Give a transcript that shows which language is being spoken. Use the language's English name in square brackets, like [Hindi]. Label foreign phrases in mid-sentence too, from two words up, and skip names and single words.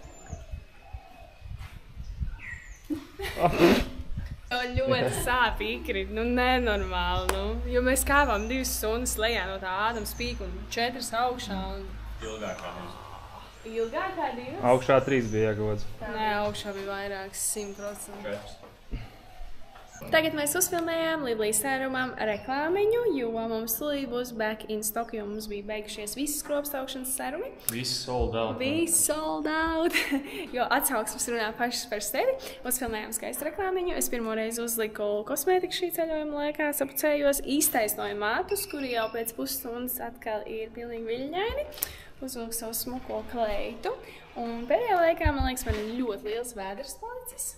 [Latvian] Ļoti sāp ikri, nenormāli, jo mēs kāvām 2 stundas lejā no tā Ādama spīka un 4 augšā. Ilgākā 2? Augšā 3 bija iegods. Nē, augšā bija vairāks 100%. Tagad mēs uzfilmējām Lidlī sērumam reklāmiņu, jo mums tūlīt būs [English] back in stock, [Latvian] jo mums bija beigušies visas kropstaukšanas sērumi. Viss [English] sold out. [Latvian] Viss [English] sold out, [Latvian] jo atsauksmes runā pašas par sevi. Uzfilmējām skaistu reklāmiņu. Es pirmo reizi uzliku kosmētiku šī ceļojuma laikā, sapucējos, iztaisnoju mātus, kuri jau pēc pusstundas atkal ir pilnīgi viļņaini. Uzvilku savu smuko kleitu. Un pēdējā laikā, man liekas, man ir ļoti liels vēders palicis.